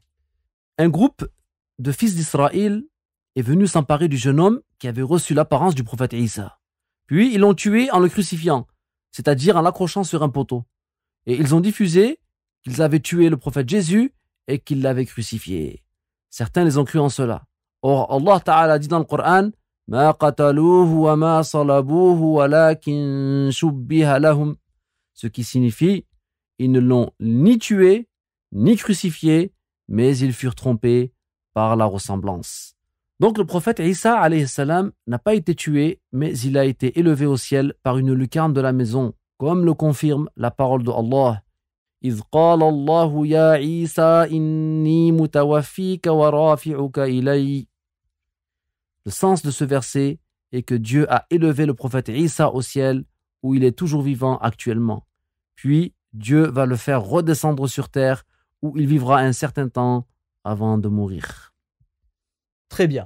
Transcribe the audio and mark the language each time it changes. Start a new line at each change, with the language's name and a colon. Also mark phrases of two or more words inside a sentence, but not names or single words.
French: Un groupe de fils d'Israël est venu s'emparer du jeune homme qui avait reçu l'apparence du prophète Isa. Puis ils l'ont tué en le crucifiant, c'est-à-dire en l'accrochant sur un poteau. Et ils ont diffusé qu'ils avaient tué le prophète Jésus et qu'ils l'avaient crucifié. Certains les ont cru en cela. Or,
Arabic: الله تعالى
French: dit dans le Coran
Arabic: ما قتلوه وما صلبوه ولكن شبه لهم.
French: Ce qui signifie ils ne l'ont ni tué ni crucifié, mais ils furent trompés par la ressemblance. Donc le prophète Isa
Arabic: عليه السلام
French: n'a pas été tué, mais il a été élevé au ciel par une lucarne de la maison, comme le confirme la parole de Allah.
Arabic: إذ قال الله يا عيسى إني متوفيك ورافعك إلي.
French: Le sens de ce verset est que Dieu a élevé le prophète Isa au ciel où il est toujours vivant actuellement. Puis Dieu va le faire redescendre sur terre où il vivra un certain temps avant de mourir. Très bien.